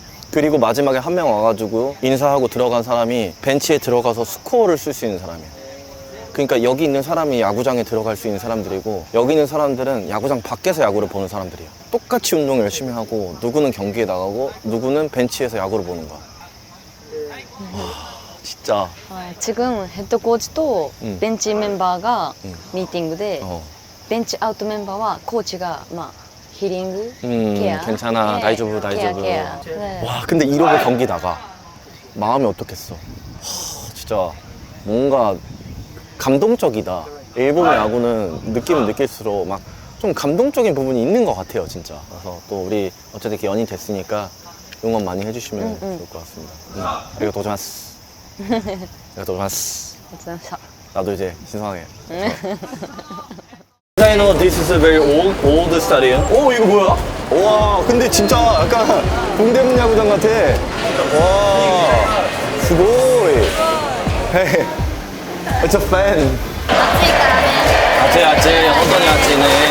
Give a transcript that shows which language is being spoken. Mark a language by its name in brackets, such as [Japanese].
[Korean] 그리고 마지막에 한 명 와가지고 인사하고 들어간 사람이 벤치에 들어가서 스코어를 쓸 수 있는 사람이에요. 그러니까 여기 있는 사람이 야구장에 들어갈 수 있는 사람들이고 여기 있는 사람들은 야구장 밖에서 야구를 보는 사람들이에요. 똑같이 운동 열심히 하고 누구는 경기에 나가고 누구는 벤치에서 야구를 보는 거야. 진짜 [Japanese] はい、 [Korean] 지금 헤드 코치 [Japanese] とベンチメンバーがミーティングで、 ベンチアウトメンバーはコーチがまあヒーリング、ケア、 [Korean] 괜찮아, 네, 다이조부, 케어, 다이조부. 케어. 네. 와, 근데 이러고 경기 나가. 마음이 어떻겠어. 진짜 뭔가 감동적이다. 일본 야구는 느끼면 느낄수록 막 좀 감동적인 부분이 있는 것 같아요, 진짜. 그래서 또 우리 어쨌든 이렇게 연이 됐으니까 응원 많이 해주시면 좋을 것 같습니다. 아리가 도자마스. 아리가 도자마스. [Japanese] ありがとうございました。 [Korean] 나도 이제 신성하게. [English] I know this is a very old stadium. [Korean] 오, 이거 뭐야? 와, 근데 진짜 약간 동대문 야구장 같아. 와, 스고이. [English] Hey, it's a fan. [Japanese] 暑いからね。 아찌,本当に暑いね.